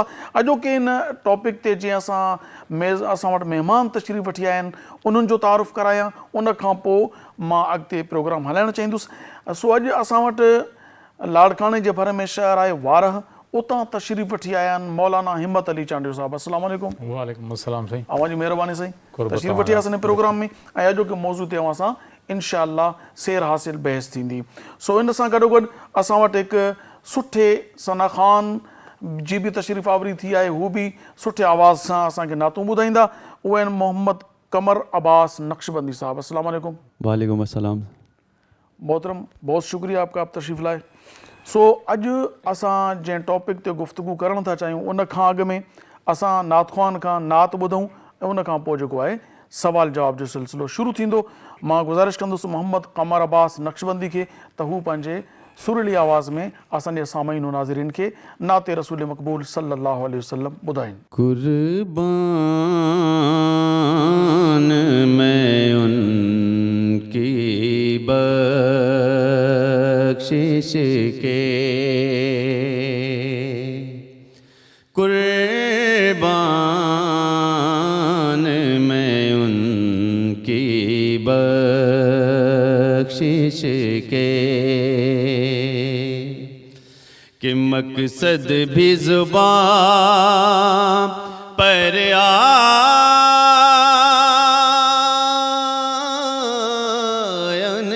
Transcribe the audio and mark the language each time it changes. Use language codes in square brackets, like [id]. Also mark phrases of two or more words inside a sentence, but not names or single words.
[sd] अॼोके इन टॉपिक ते जीअं असां वटि महिमान तशरीफ़ वठी आया आहिनि उन्हनि जो तारुफ़ करायां, उन खां पोइ मां अॻिते प्रोग्राम हलाइणु चाहींदुसि. सो अॼु असां वटि लाड़काणे जे भर में शहर आहे वारह, उतां तशरीफ़ वठी आया आहिनि मौलाना हिम्मत अली चांडियो साहिबु. [ar] السلام عليكم. وعليكم السلام साईं. [sd] अवां जी महिरबानी साईं, तशरीफ़ वठी आयासीं इन प्रोग्राम में ऐं अॼोके मौज़ू ते अवां सां इंशाअल्लाह सेर हासिल बहस थींदी. सो इन सां गॾोगॾु असां वटि हिकु सुठे सना ख़ान जी बि तशरीफ़ आवरी थी आहे, हू बि सुठे आवाज़ सां असांखे नातूं ॿुधाईंदा. उहे आहिनि मोहम्मद कमर अब्बास नक्शबंदी साहिबु. [ar] السلام عليكم. وعليكم السلام. [ur] محترم، بہت شکریہ آپ کا آپ تشریف لائے. [sd] सो अॼु असां जंहिं टॉपिक ते गुफ़्तगू करणु था चाहियूं उन खां अॻु में असां नात ख़्वान खां नात ॿुधूं ऐं उन खां पोइ जेको आहे सवाल जवाब जो सिलसिलो शुरू थींदो. मां गुज़ारिश कंदुसि मोहम्मद कमर अब्बास नक्शबंदी खे त हू पंहिंजे सुरीली आवाज़ में असांजे सामईन और नाज़रीन खे नाते रसूल मक़बूल [ar] صلى الله عليه وسلم [sd] ॿुधाइनि. [ur] قربان میں ان کی بخشش کے, قربان میں ان کی بخشش کے، کہ مقصد بھی زبان پر آیا